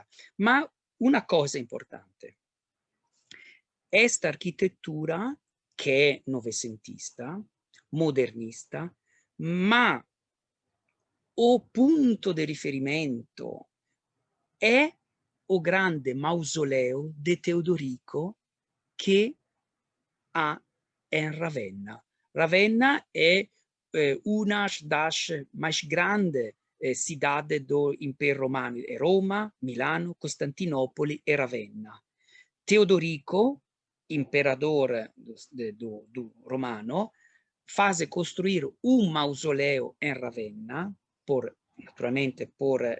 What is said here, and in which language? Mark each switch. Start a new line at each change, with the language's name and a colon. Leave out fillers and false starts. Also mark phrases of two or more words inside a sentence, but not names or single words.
Italian: Ma una cosa importante, questa architettura che è novecentista, modernista, ma o punto di riferimento è o grande mausoleo di Teodorico che ha in Ravenna. Ravenna è una
Portuguese: das mais grande cidade do
Italian: Impero Romano, è Roma, Milano, Costantinopoli e Ravenna. Teodorico, imperatore do romano, fase costruire un mausoleo in Ravenna, naturalmente per